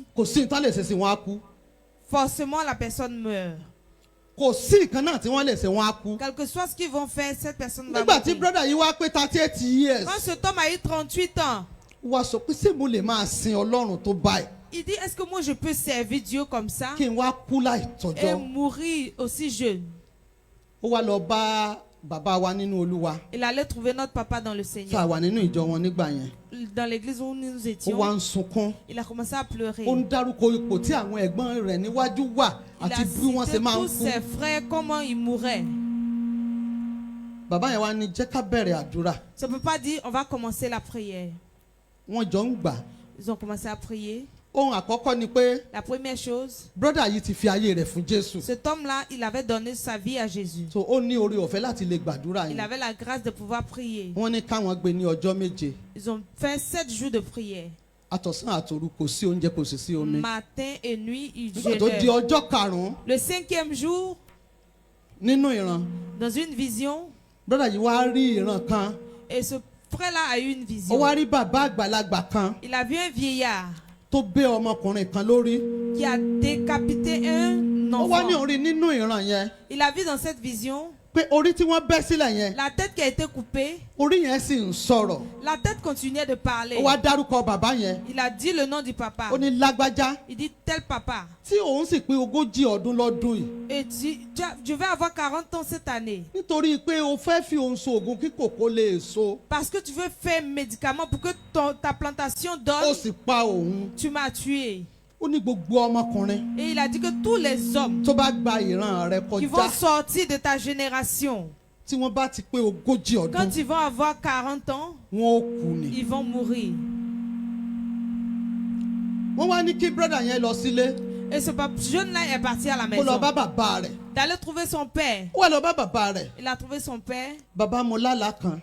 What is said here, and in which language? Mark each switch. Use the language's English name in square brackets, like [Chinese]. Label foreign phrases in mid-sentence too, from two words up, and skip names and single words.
[Yoruba] kò sí nǹkan lè ṣe sí wọn á kú. [French] forcément la personne meurt. [Yoruba] Kò sí nǹkan náà tí wọ́n lè ṣe wọn á kú. [French] Quel que soit ce qu'ils vont faire, cette personne va [Yoruba] Nígbà tí [French] mourir. [Yoruba] brọ́dà yìí wá pé 38 years [French] Quand cet homme a eu 38 ans, [Yoruba] wá sọ pé ṣé mo lè máa sin Ọlọ́run tó báyìí [French] il dit, est-ce que moi je peux servir Dieu comme ça [Yoruba] kí n wá kú láì [French] et [Yoruba] tọ́jọ́. [French] mourir aussi jeune? [Yoruba] Ó wá lọ bá bàbá wa nínú Olúwa [French] Il allait trouver notre papa dans le [Yoruba] tá a [French] Seigneur. [Yoruba] wà nínú ìjọ wọn nígbà yẹn. [French] Dans l'église où nous [Yoruba] Ó wá [French] étions, [Yoruba] ń sunkún. [French] il a commencé à pleurer. [Yoruba] Ó ń dárúkọ ipò tí àwọn ẹ̀gbọ́n rẹ̀ níwájú wà [French] Il [Yoruba] àti [French] a [Yoruba] bí wọ́n ṣe [French] cité [Yoruba] máa ń [French] tous [Yoruba] kú. [French] ses frères, comment ils mouraient. [Yoruba] Bàbá yẹn wá ní jẹ́ ká bẹ̀rẹ̀ àdúrà. [French] Ce papa dit, on va commencer la prière. [Yoruba] Wọ́n jọ ń gbà. [French] Ils ont commencé à prier. [Yoruba] ohun àkọ́kọ́ ni pé [French] La première chose, [Yoruba] brọ́dà yìí ti fi ayé rẹ̀ fún Jésù. [French] cet homme-là, il avait donné sa vie à Jésus. [Yoruba] So ó ní oore ọ̀fẹ́ láti lè gbàdúrà [French] Il [Yoruba] yẹn. [French] avait la grâce de pouvoir prier. [Yoruba] Wọ́n ní káwọn gbé ní ọjọ́ méje. [French] Ils ont fait 7 jours de prière. [Yoruba] Àtọ̀sán àtòru kò sí oúnjẹ kò sì sí omi. [French] Matin et nuit, ils [Yoruba] Nígbà tó di [French] jeûnaient. [Yoruba] ọjọ́ karùn-ún [French] Le 5e jour, [Yoruba] nínú ìran, [French] dans une vision, [Yoruba] brọ́dà yìí wá rí ìran kan. [French] et ce frère-là a eu une [Yoruba] Ó [French] vision. [Yoruba] wá rí bàbá àgbàlagbà kan [French] Il a vu un vieillard [Yoruba] tó bẹ́ ọmọkùnrin kan lórí. [French] qui a décapité un [Yoruba] Ó wá ní [French] enfant. [Yoruba] orí nínú ìran yẹn [French] Il a vu dans cette vision [Yoruba] pé orí tí wọ́n bẹ́ sílẹ̀ yẹn, [French] la tête qui a été coupée. [Yoruba] orí yẹn sì ń sọ̀rọ̀. [French] La tête continuait de parler. [Yoruba] Ó wá dárúkọ bàbá yẹn. [French] Il a dit le nom du papa. [Yoruba] Ó ní lágbájá [French] Il dit tel papa. [Yoruba] tí òun sì pé 40 ọdún lọ́dún yìí. [French] Et je vais avoir 40 ans cette année. [Yoruba] Nítorí pé o fẹ́ fi òun so oògùn kí kòkó lè so. [French] Parce que tu veux faire un médicament pour que ta plantation [Yoruba] Ó [French] donne, [Yoruba] sì pa òun. [French] tu m'as tué. [Yoruba] Ó ní gbogbo ọmọkùnrin [French] Et il a dit que tous les hommes [Yoruba] tó bá gba ìran rẹ [French] qui [Yoruba] kọjá, [French] vont sortir de ta génération, [Yoruba] tí wọ́n bá ti pé 40 ọdún, [French] quand ils vont avoir 40 ans, [Yoruba] wọn ó kú ni. [French] ils vont mourir. [Yoruba] Wọ́n wá ní kí brọ́dà yẹn lọ sílé [French] Et ce jeune-là est parti à la [Yoruba] kó lọ [French] maison. [Yoruba] bá bàbá rẹ̀. [French] D'aller trouver son père. [Yoruba] Ó wá lọ bá bàbá rẹ̀. [French] Il a trouvé son père. [Yoruba] Bàbá mo lálàá kan.